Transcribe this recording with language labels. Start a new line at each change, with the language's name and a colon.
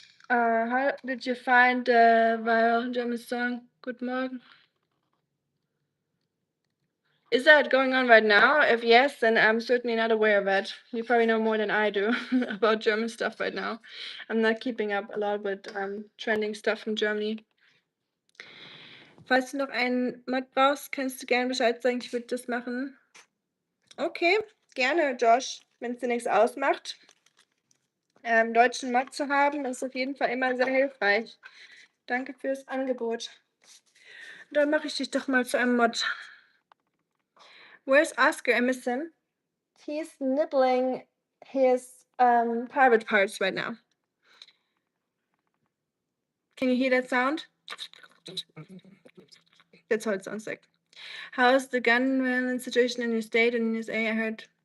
English: How did you find the viral German song Good Morgen? Is that going on right now? If yes, then I'm certainly not aware of it. You probably know more than I do about German stuff right now. I'm not keeping up a lot with trending stuff from Germany.
German: Falls du noch einen Mod brauchst, kannst du gerne Bescheid sagen. Ich würde das machen. Okay, gerne, Josh. Wenn es dir nichts ausmacht. Deutschen Mod zu haben, ist auf jeden Fall immer sehr hilfreich. Danke fürs Angebot. Dann mache ich dich doch mal zu einem Mod.
English: Where's Oscar? I miss him. He's nibbling his private parts right now. Can you hear that sound? That's how it sounds like. How's the gun violence situation in your state and in USA? I heard.